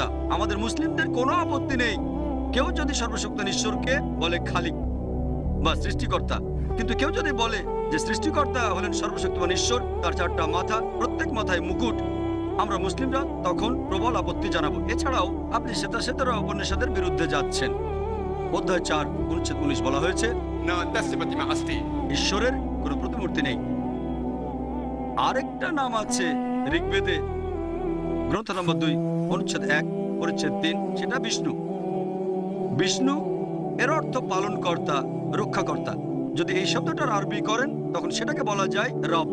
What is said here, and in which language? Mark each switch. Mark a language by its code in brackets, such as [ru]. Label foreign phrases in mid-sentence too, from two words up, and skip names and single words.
[bn] আমাদের মুসলিমদের কোনো আপত্তি নেই কেউ যদি সর্বশক্তিমান ঈশ্বরকে বলে খালিক বা সৃষ্টিকর্তা, কিন্তু কেউ যদি বলে যে সৃষ্টিকর্তা হলেন সর্বশক্তিমান ঈশ্বর, তার 4টা মাথা, প্রত্যেক মাথায় মুকুট, আমরা মুসলিমরা তখন প্রবল আপত্তি জানাবো। এছাড়াও আপনি শ্বেতাশ্বেতরা উপনিষদের বিরুদ্ধে যাচ্ছেন। অধ্যায় 4 অনুচ্ছেদ 19 বলা হয়েছে [sa] न तस्य प्रतिमा अस्ति। [bn] ঈশ্বরের কোনো প্রতিমূর্তি নেই। আরেকটা নাম আছে ঋগ্বেদে গ্রন্থ নম্বর 2 অনুচ্ছেদ 1 পরিচ্ছেদ 3, সেটা বিষ্ণু। বিষ্ণু এর অর্থ পালনকর্তা, রক্ষাকর্তা। যদি এই শব্দটার আরবি করেন তখন সেটাকে বলা যায় রব।